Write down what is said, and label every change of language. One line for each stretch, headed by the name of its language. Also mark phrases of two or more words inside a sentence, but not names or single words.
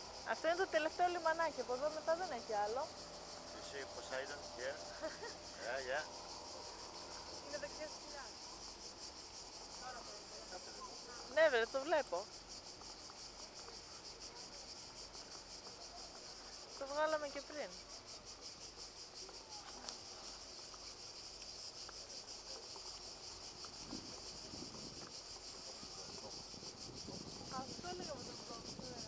Greek: Αυτό είναι το τελευταίο λιμανάκι, από εδώ μετά δεν έχει άλλο.
English: You see Poseidon here? Yeah.
Greek: Είναι δεξιά σκυλιά. Ναι βρε, το βλέπω. Το βγάλαμε και πριν. Αυτό έλεγα με τον κόμμα σήμερα.